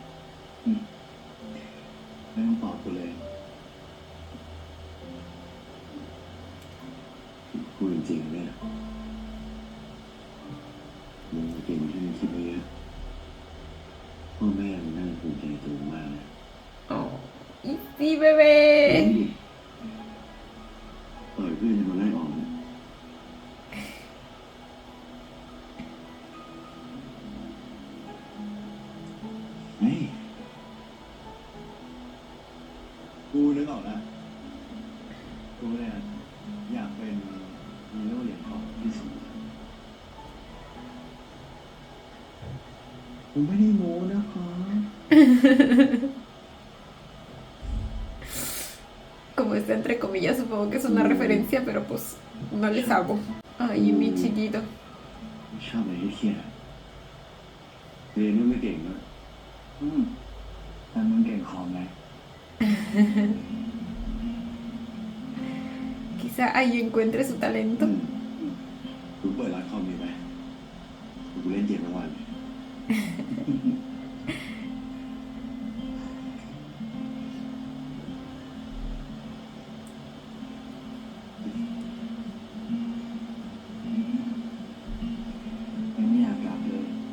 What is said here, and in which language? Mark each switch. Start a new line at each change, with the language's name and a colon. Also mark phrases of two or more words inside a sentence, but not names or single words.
Thai: ไม่ต้องตอบกูเลย พูดจริงๆเนี่ยมึงเก่งที่มึงคิดไว้เยอะพ่อแม่มึงน่าจะภูมิใจตัวมึงมากนะ
Spanish: Oh. Y sí, bebé.
Thai: ปล่อยเพื่อนจะมาไล่ออกนะ เฮ้ยกูนึกออกแล้วกูเนี่ยอยากเป็นฮีโร่เหรียญทองที่สุดกูไม่ได้โม้นะคะ
Spanish: Como está entre comillas, supongo que es una referencia, pero pues no les hago. Ay, mi chiquito.
Thai: ชอบอะไรที่เครียดอะเรียนก็ไม่เก่งนะ แต่มึงเก่งของไง
Spanish: Quizá ahí encuentre su talento.
Thai: กูเปิดร้านคอมดีไหมกูเล่นเกมทั้งวัน ยังไม่อยากกลับเลย